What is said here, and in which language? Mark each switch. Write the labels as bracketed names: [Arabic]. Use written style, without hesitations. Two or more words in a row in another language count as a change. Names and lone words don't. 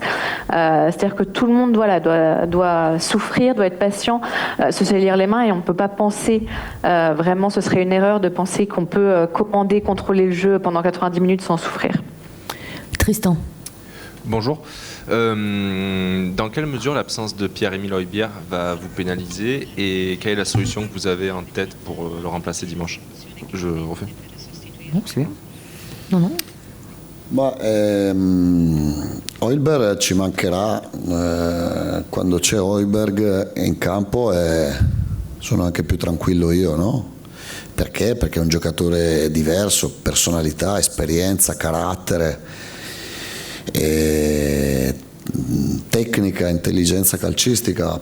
[French] C'est-à-dire que tout le monde doit souffrir, doit être patient, se salir les mains, et on ne peut pas penser, vraiment ce serait une erreur de penser qu'on peut commander, contrôler le jeu pendant 90 minutes sans souffrir. Tristan. Bonjour. Dans quelle mesure l'absence de Pierre-Emile Højbjerg va vous pénaliser et quelle est la solution que vous avez en tête pour le remplacer dimanche? Je refais. Non, c'est bien. Non. [Italian] Ma Højbjerg ci mancherà, quando c'è Højbjerg in campo sono anche più tranquillo io, no? Perché? Perché è un giocatore diverso, personalità, esperienza, carattere, tecnica, intelligenza calcistica.